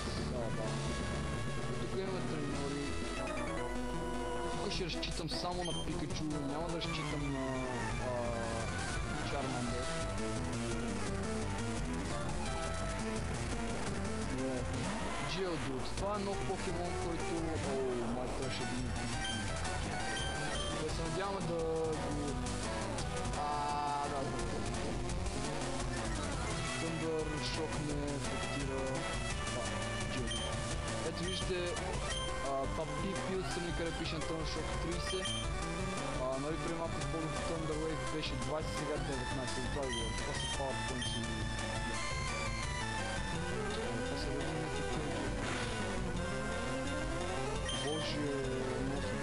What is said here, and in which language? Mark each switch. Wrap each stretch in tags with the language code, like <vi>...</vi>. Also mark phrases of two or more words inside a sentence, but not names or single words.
<bg>Тук имаме треньори. Тук ще разчитам само на Пикачу, няма да разчитам на Charmander. Geodude. Това е нов покемон, който... май това ще би... Да се надяваме да го... Thundershock не ефектира... Geodude. Ето виждате, това PP отстрани, къде пише Thundershock 30. Нали преди малко използвах Thunder Wave беше 20, сега 19, това е говоря. Това са PowerPoints и... Това са вече някакви... Боже, носно.</bg>